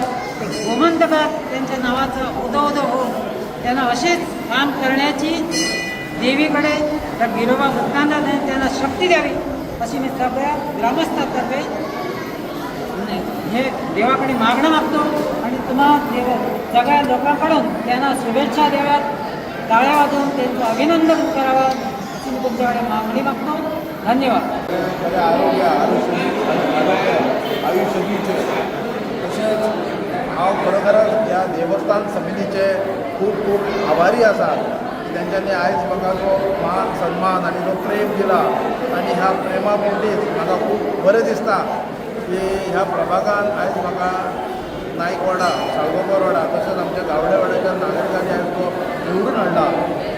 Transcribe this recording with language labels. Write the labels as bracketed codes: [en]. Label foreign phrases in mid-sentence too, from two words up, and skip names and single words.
[mr] ते गोमंतकात त्यांच्या नावाचं उदो होऊन त्यांना असेच काम करण्याची देवीकडे, त्या गिरोबा भक्तांना त्यांना शक्ती द्यावी अशी मी सगळ्या ग्रामस्थांतर्फे हे देवाकडे मागणं मागतो. आणि तुम्हाला सगळ्या लोकांकडून त्यांना शुभेच्छा द्याव्यात, टाळ्या वाजवून त्यांचं अभिनंदन करावं अशी मी तुमच्याकडे मागणी मागतो. धन्यवाद. [kok] आयुष्यभीचे तसेच हांव खरोखरच ह्या देवस्थान समितीचे खूप खूप आभारी आसा की तेंच्यांनी आयज म्हाका जो मान सन्मान आनी जो प्रेम दिला. आनी ह्या प्रेमा पोटीच म्हाका खूब बरें दिसता की ह्या प्रभागान आयज म्हाका नायकवाडा, साळगांवकर वाडा तशेंच आमच्या गावडे वाड्याच्या नागरिकांनी आयज तो निवडून हाडला.